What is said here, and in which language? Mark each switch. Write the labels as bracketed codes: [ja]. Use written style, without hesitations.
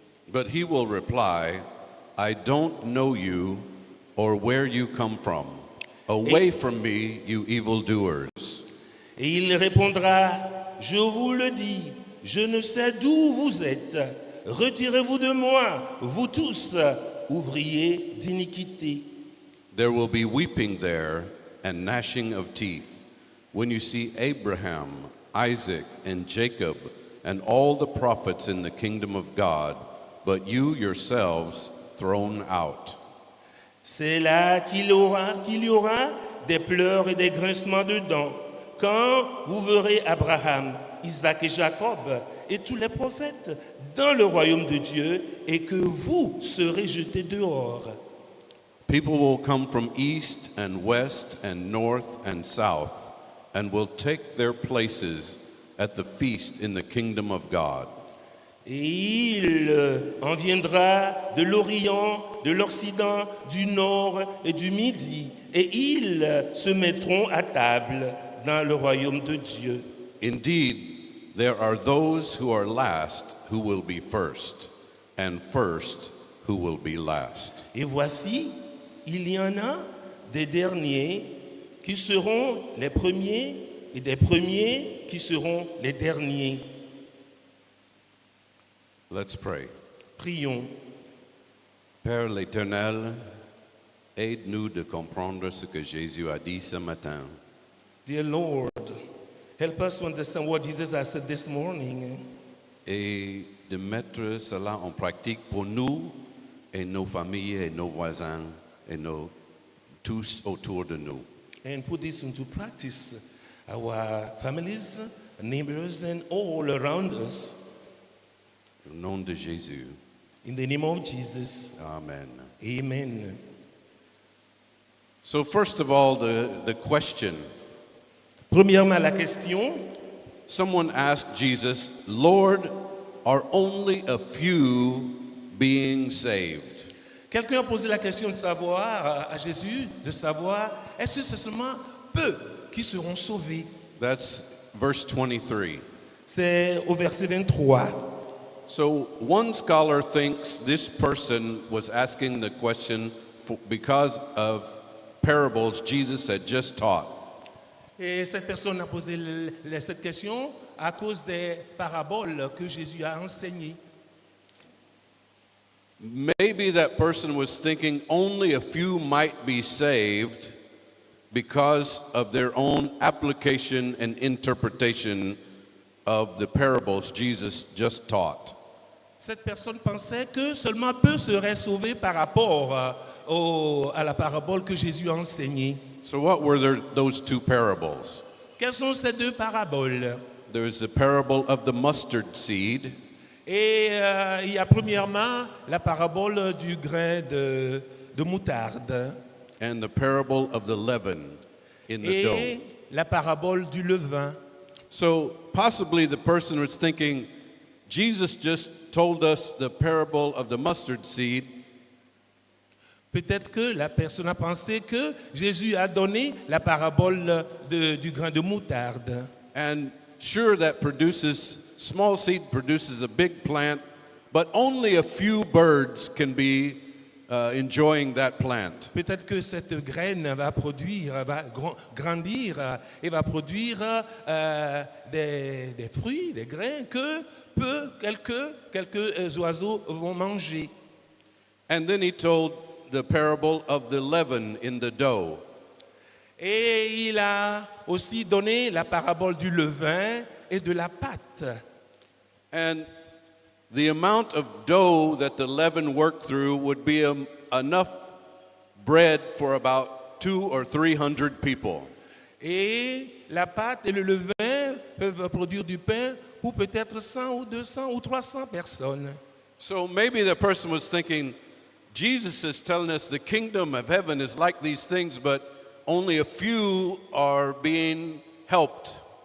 [en] But he will reply, I don't know you or where you come from. Away from me, you evildoers. [fr] Et il répondra, je vous le dis, je ne sais d'où vous êtes. Retirez-vous de moi, vous tous, ouvriers d'iniquité. [en] There will be weeping there and gnashing of teeth when you see Abraham, Isaac, and Jacob, and all the prophets in the kingdom of God, but you yourselves thrown out. [fr] C'est là qu'il y aura des pleurs et des grincements de dents, quand vous verrez Abraham, Isaac et Jacob et tous les prophètes dans le royaume de Dieu et que vous serez jetés dehors. [en] People will come from east and west and north and south and will take their places at the feast in the kingdom of God. [fr] Et il en viendra de l'Orient, de l'Occident, du Nord et du Midi, et ils se mettront à table dans le royaume de Dieu. [en] Indeed, there are those who are last who will be first, and first who will be last. [fr] Et voici, il y en a des derniers qui seront les premiers et des premiers qui seront les derniers. [en] Let's pray. [fr] Prions. Père l'Éternel, aide-nous de comprendre ce que Jésus a dit ce matin. [en] Dear Lord, help us to understand what Jesus has said this morning [fr] Et de mettre cela en pratique pour nous et nos familles et nos voisins et tous autour de nous. [en] and put this into practice. Our families, neighbors, and all around us. [fr] Au nom de Jésus. [en] In the name of Jesus. Amen. [fr] Amen. [en] So first of all, the question. [fr] Premièrement, la question. [en] Someone asked Jesus, Lord, are only a few being saved? [fr] Quelqu'un a posé la question de savoir à Jésus, de savoir, est-ce que c'est seulement peu qui seront sauvés? [en] That's verse 23. [fr] C'est au verset 23. [en] So one scholar thinks this person was asking the question because of parables Jesus had just taught. [fr] Et cette personne a posé cette question à cause des paraboles que Jésus a enseignées. [en] Maybe that person was thinking only a few might be saved because of their own application and interpretation of the parables Jesus just taught. [fr] Cette personne pensait que seulement peu seraient sauvés par rapport à la parabole que Jésus a enseignée. [en] So what were those two parables? [fr] Quelles sont ces deux paraboles? [en] There's the parable of the mustard seed. [fr] Et il y a premièrement la parabole du grain de moutarde [en] And the parable of the leaven in the dough. [fr] et la parabole du levain. [en] So possibly the person was thinking, Jesus just told us the parable of the mustard seed, [fr] Peut-être que la personne a pensé que Jésus a donné la parabole du grain de moutarde. [en] and sure that small seed produces a big plant, but only a few birds can be enjoying that plant. [fr] Peut-être que cette graine va grandir et va produire des fruits, des grains que quelques oiseaux vont manger. [en] And then he told the parable of the leaven in the dough. [fr] Et il a aussi donné la parabole du levain et de la pâte. [en] And the amount of dough that the leaven worked through would be enough bread for about 200 or 300 people. [fr] Et la pâte et le levain peuvent produire du pain pour peut-être 100 ou 200 ou 300 personnes. [en] So maybe the person was thinking, Jesus is telling us the kingdom of heaven is like these things, but only a few are being helped.